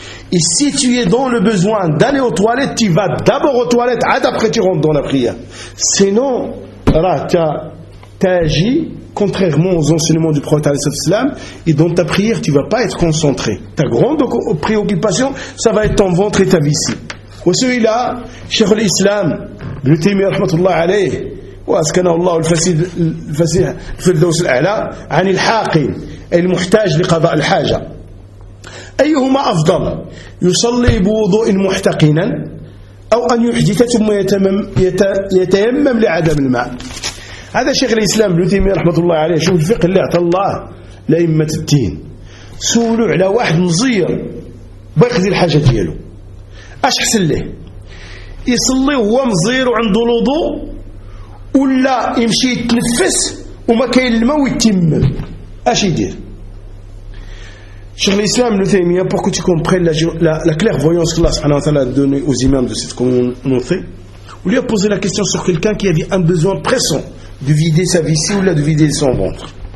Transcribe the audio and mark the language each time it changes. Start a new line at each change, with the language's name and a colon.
French: Et si tu es dans le besoin d'aller aux toilettes, tu vas d'abord aux toilettes, et après tu rentres dans la prière. Sinon, voilà, tu as agi contrairement aux enseignements du prophète alayhi salatu wassalam, et dans ta prière, tu ne vas pas être concentré. Ta grande préoccupation, ça va être ton ventre et ta vessie. Et celui-là, Cheikh l'Islam, Ibn Taymiyyah rahmatullah alayhi,
Arabic: واسكن الله الفسيح الفسيح في الدوس الاعلى عن الحاقن اي المحتاج لقضاء الحاجه ايهما افضل يصلي بوضوء محتقنا او ان يحدث ثم يتيمم لعدم الماء. هذا شيخ الاسلام ابن تيميه رحمه الله عليه. شوف الفقه اللي اعطى الله لائمه الدين. سولوا على واحد مزير باخذ الحاجه ديالو اش حسن له، يصلي وهو مزير وعنده الوضوء ولا يمشي يتنفس وما كاين الماء ويتيمم اش يدير؟ شيخ الاسلام ابن تيميه
French: pour que tu comprennes la clairvoyance que Allah subhanahu wa ta'ala a donné aux imams de cette communauté, on lui a posé la question sur quelqu'un qui avait un besoin pressant de vider sa vessie ou de vider son ventre.